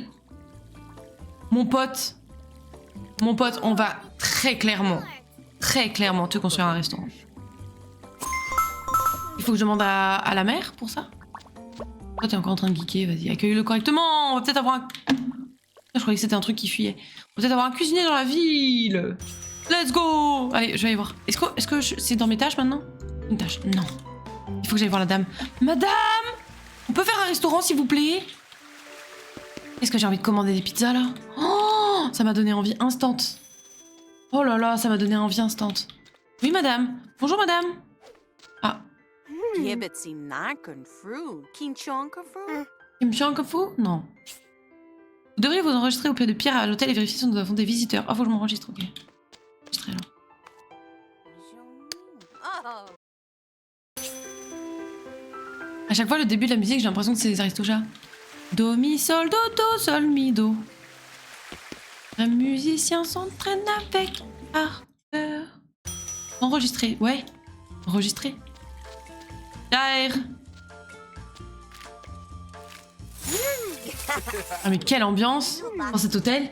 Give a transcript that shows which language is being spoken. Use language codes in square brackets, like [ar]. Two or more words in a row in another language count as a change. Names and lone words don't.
[fr] Mon pote, on va très clairement te construire un restaurant. faut que je demande à la mère pour ça. Toi, t'es encore en train de geeker, vas-y, accueille-le correctement. On va peut-être avoir un... Je croyais que c'était un truc qui fuyait. On va peut-être avoir un cuisinier dans la ville. [en] Let's go. [fr] Allez, je vais aller voir. Est-ce que c'est dans mes tâches maintenant? Une tâche, non. Il faut que j'aille voir la dame. Madame! On peut faire un restaurant, s'il vous plaît? Est-ce que j'ai envie de commander des pizzas, là? Oh, ça m'a donné envie instant. Oh là là, ça m'a donné envie instant. Oui, madame. Bonjour, madame. Ah. Kimchiankofu? Non. Vous devriez vous enregistrer au pied de pierre à l'hôtel et vérifier si nous avons des visiteurs. Ah, faut que je m'enregistre, ok. Enregistrer, alors. À chaque fois, le début de la musique, j'ai l'impression que c'est les Aristochats. Do, mi, sol, do, do, sol, mi, do. Un musicien s'entraîne avec ardeur. Enregistrer, ouais. Enregistrer. Jair. Ah mais quelle ambiance dans cet hôtel.